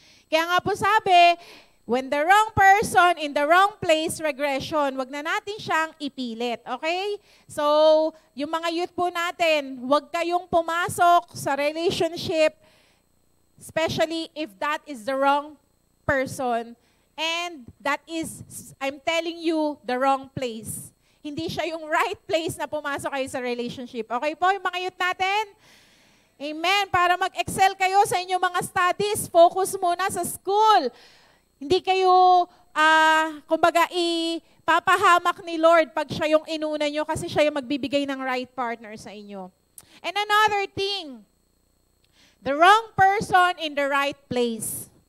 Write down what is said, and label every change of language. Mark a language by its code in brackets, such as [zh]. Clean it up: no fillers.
[tl] Kaya nga po sabi, [en] when the wrong person in the wrong place, [tl] regression, wag na natin siyang ipilit. Okay? So, yung mga youth po natin, wag kayong pumasok sa relationship, [en] especially if that is the wrong person. And that is, I'm telling you, the wrong place. [tl] Hindi siya yung right place na pumasok kayo sa relationship. Okay po, yung mga youth natin? Amen. Para mag-excel kayo sa inyong mga studies, focus muna sa school. Hindi kayo, kumbaga, ipapahamak ni Lord pag siya yung inuna nyo kasi siya yung magbibigay ng right partner sa inyo. [en] And another thing, the wrong person in the right place.